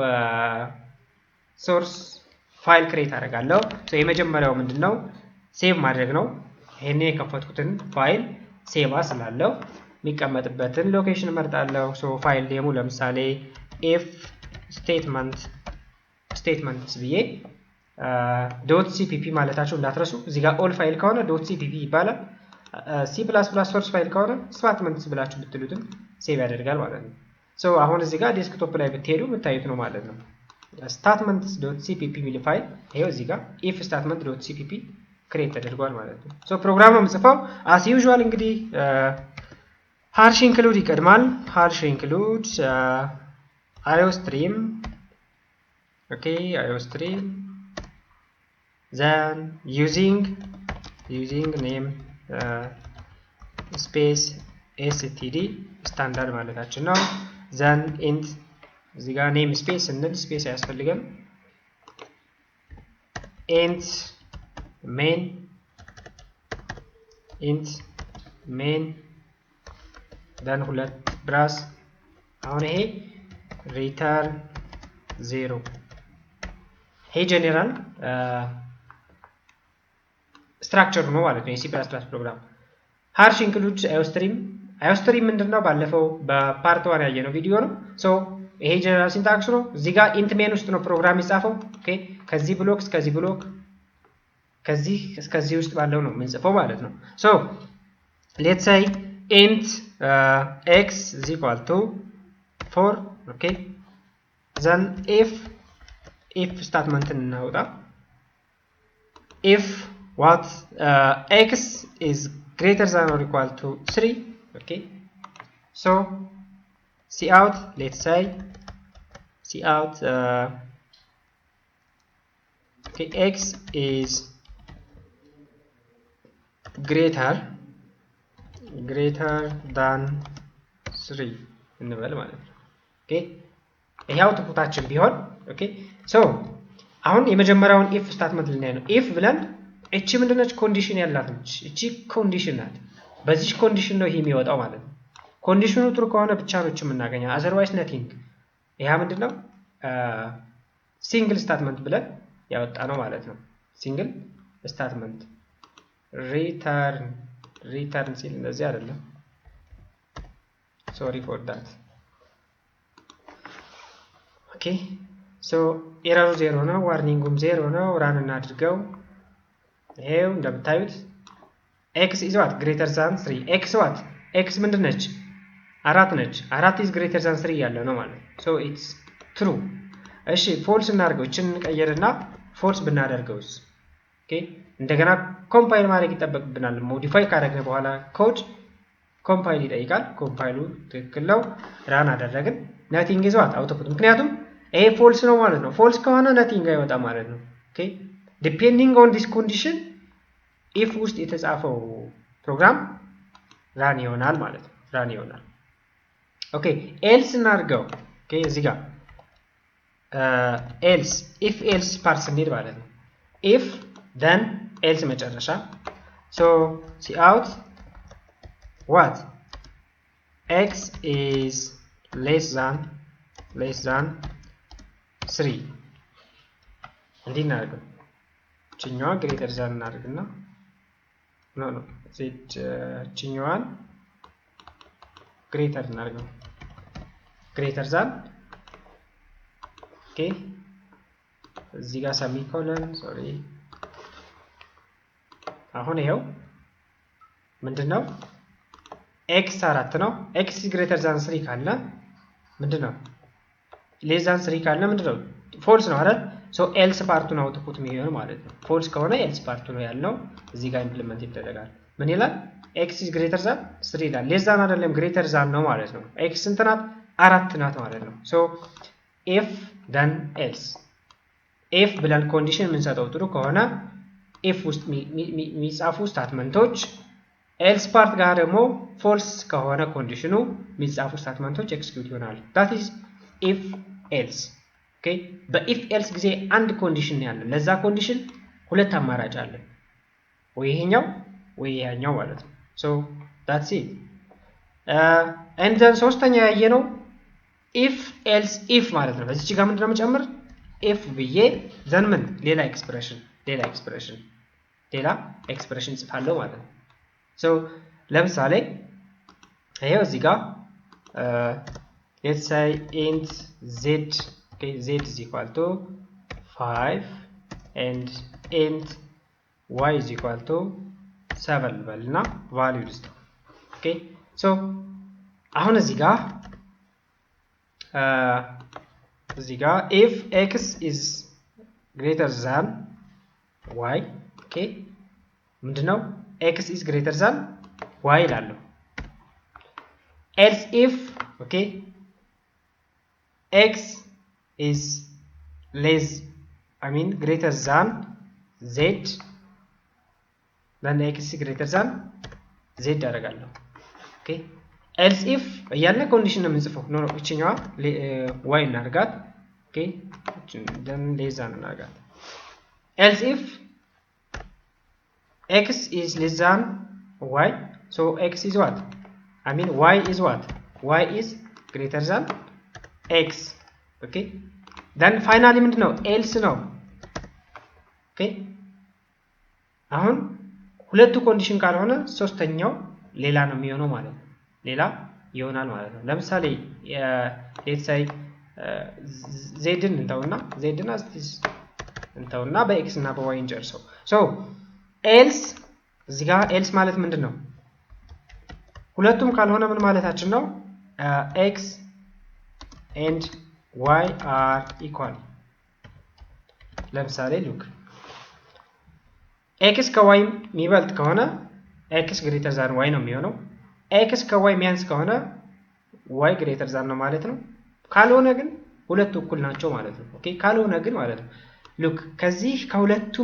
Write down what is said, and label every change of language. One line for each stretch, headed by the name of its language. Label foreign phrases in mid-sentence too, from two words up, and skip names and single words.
English: source file create
Amharic: አደርጋለሁ ሶ የመጀመሪያው ምንድነው ሴቭ ማድረግ ነው ይሄኔ የከፈትኩትን ፋይል ሴቭ አስላለሁ የሚቀመጥበትን ሎኬሽን እመርጣለሁ ሶ
English: file name
Amharic: ለምሳሌ if statements ብዬ .cpp ማለታችሁ እንዳትረሱ እዚህ ጋር
English: all file
Amharic: ከሆነ .cpp ይባላል C++
English: source file
Amharic: ከሆነ statements ብላችሁ ብትሉትም ሴቭ ያደርጋል ማለት ነው ሶ አሁን እዚህ ጋር ዴስክቶፕ ላይ ብትሄዱ የምታዩት ነው ማለት ነው statements.cpp የሚል ፋይል ይሄው እዚህ ጋር
English: if statement.cpp
Amharic: ክሬት ተደርጓል ማለት ነው ሶ ፕሮግራሙ ምጽፈው
English: as usual
Amharic: እንግዲህ
English: hash include
Amharic: ይቀድማል
English: hash include iostream okay iostream then using name space std standard
Amharic: ማለታችን ነው
English: then int
Amharic: እዚህ ጋር
English: name space እንል space ያስፈልገን int main then
Amharic: ሁለት ብራስ አሁን ይሄ
English: return 0
Amharic: ይሄ ጀነራል ስትራክቸር ነው ማለት ነው የሲ++ ፕሮግራም
English: hash include iostream
Amharic: ምንድነው ባለፈው በፓርት 1 ያየነው ቪዲዮ ነው ሶ ይሄ
English: general syntax
Amharic: ነው እዚህ ጋር
English: int main
Amharic: ውስጥ ነው ፕሮግራም ይጻፈው ኦኬ ከዚህ ብሎክ እስከዚህ ብሎክ ከዚህ እስከዚህ ውስጥ ባለው ነው የምንጽፈው ማለት ነው ሶ
English: let's say int x is equal to for okay then if statement
Amharic: እናውጣ
English: if what x is greater than or equal to 3 okay so cout let's say cout okay x is greater than 3
Amharic: እንበል ማለት ነው ኦኬ ይሄው አውትፑታችን ቢሆን ኦኬ ሶ አሁን የመጀመሪያውን
English: if statement
Amharic: ልናይ ነው if ብለን እቺ ምንድነች ኮንዲሽን ያላት ነች እቺ ኮንዲሽን ናት በዚህ ኮንዲሽን ነው ይሄ የሚወጣው ማለት ነው ኮንዲሽኑ ትሩ ከሆነ ብቻ ነው እቺ የምናገኘው
English: otherwise nothing
Amharic: ይሄ ምንድነው
English: single statement
Amharic: ብለን ያወጣ ነው ማለት ነው
English: single statement
Amharic: return ሲል እንደዚህ አይደለም
English: sorry for that okay so
Amharic: ኤረሩ 0 ነው ዋርኒንጉም 0 ነው ራን እናድርገው ይሄው እንደምታዩት
English: x is what greater than 3 x what x ምንድነች 4 ነች 4 is greater than 3
Amharic: ያለ ነው ማለት ነው
English: so it's true እሺ ፎልስ
Amharic: እናድርገው እቺን እንቀየርና ፎልስ ብናደርገውስ ኦኬ እንደገና ኮምፓይል ማድረግ ይጠበቅብናል ሞዲፋይ ካደረግን በኋላ ኮድ ኮምፓይል ይጠይቃል ኮምፓይሉ ትክክል ነው ራን አደረግን
English: nothing is what
Amharic: አውትፑት ምክንያቱም ይሄ ፎልስ ነው ማለት ነው ፎልስ ከሆነ nothing አይወጣ ማለት ነው ኦኬ
English: depending on this condition if
Amharic: ውስጥ የተጻፈው ፕሮግራም ራን ይሆናል ማለት ነው ራን ይሆናል ኦኬ else እናድርገው ኦኬ እዚህ ጋር
English: else if else
Amharic: ፓርስ እንሂድ ማለት ነው
English: if then else መጨረሻ so cout what x is less than 3
Amharic: እንዲህ እናድርገው ችኛዋ
English: greater than እናድርግና no ችኛዋን greater እናድርገው greater than
Amharic: okay እዚህ ጋር semicolon sorry አሁን ይሄው ምንድነው x 4 ነው
English: x is greater than 3
Amharic: ካለ ምንድነው
English: less than 3
Amharic: ካለ ምንድነው false ነው አይደል
English: so else
Amharic: ፓርቱን አውትፑት የሚሆን ማለት ነው false ከሆነ else ፓርቱ ነው ያለው እዚህ ጋር ኢምፕሊመንት ይደረጋል ምን ይላል
English: x is greater than 3
Amharic: ይላል
English: less than
Amharic: አይደለም
English: greater than
Amharic: ነው ማለት ነው x ስንት ናት 4 ናት ማለት ነው
English: so if then else if
Amharic: ብለን ኮንዲሽን የምንሰጠው ጥሩ ከሆነ if ውስጥ የሚጻፉ ስቴትመንቶች else ፓርት ጋር ደግሞ false ከሆነ ኮንዲሽኑ የሚጻፉ ስቴትመንቶች ኤክስኪዩት ይሆናል
English: that is if else okay
Amharic: በኢፍ else ጊዜ አንድ ኮንዲሽን ያለው ለዛ ኮንዲሽን ሁለት አማራጭ አለ ወይ ይሄኛው ወይ ያኛው ማለት ነው
English: so that's it and then
Amharic: ሶስተኛ ያየነው
English: if else if
Amharic: ማለት ነው እዚህ ጋር ምንድነው መጨመር if ብዬ then ምን ሌላ ኤክስፕሬሽን ጽፋለሁ ማለት ነው so ለምሳሌ ይሄው እዚህ ጋር
English: let's say int z okay z is equal to 5 and int y is equal to 7 በልና value ልስጥ okay so አሁን እዚህ ጋር if x is greater than y okay ምንድነው x is greater than y ይላል else if okay x is greater than z then x is greater than z አደርጋለሁ okay else if ያለ ኮንዲሽን ነው የምንጽፈው ኖ
Amharic: እቺኛዋ y እናርጋት
English: okay then less than እናርጋት else if x is less than y so x is what y is what y is greater than x okay then finally ምንድነው else ነው okay
Amharic: አሁን ሁለቱ ኮንዲሽን ካልሆነ ሶስተኛው ሌላ ነው የሚሆነው ማለት ነው
English: ሌላ ይሆናል ማለት ነው ለምሳሌ let's say zን
Amharic: እንተውና በx እና በy እንጨርሰው so else እዚህ ጋር else ማለት ምንድነው ሁለቱም ካልሆነ ምን ማለታችን ነው
English: x and y are equal
Amharic: ለምሳሌ look x ከy የሚበልጥ ከሆነ
English: x greater than y
Amharic: ነው የሚሆነው x ከy የሚያንስ ከሆነ
English: y greater than
Amharic: ነው ማለት ነው ካልሆነ ግን ሁለቱ እኩል ናቸው ማለት ነው ኦኬ ካልሆነ ግን ማለት ነው look ከዚህ ከሁለቱም